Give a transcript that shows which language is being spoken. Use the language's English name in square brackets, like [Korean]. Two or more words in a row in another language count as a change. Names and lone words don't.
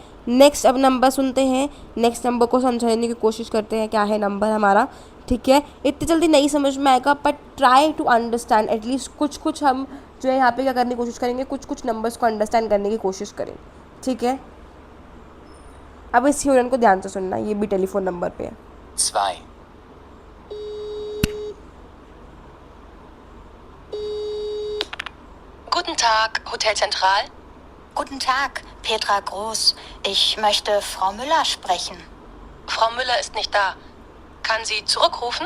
[Hindi] नेक्स्ट अब नंबर सुनते हैं, [English] next number [Hindi] को समझाने की कोशिश करते हैं क्या है नंबर हमारा, ठीक है। इतनी जल्दी नहीं समझ में आएगा, [English] but try to understand at least [Hindi] कुछ हम जो है यहाँ पे क्या करने की कोशिश करेंगे, कुछ नंबर्स को अंडरस्टैंड करने की कोशिश करेंगे, ठीक है। अब इस ह्योरन को ध्यान से सुनना, ये भी [English] telephone number [Hindi] पे है। 2. [German] Guten Tag, Hotel Zentral. Guten Tag, Petra Groß. Ich möchte Frau Müller sprechen. Frau Müller ist nicht da. Kann sie zurückrufen?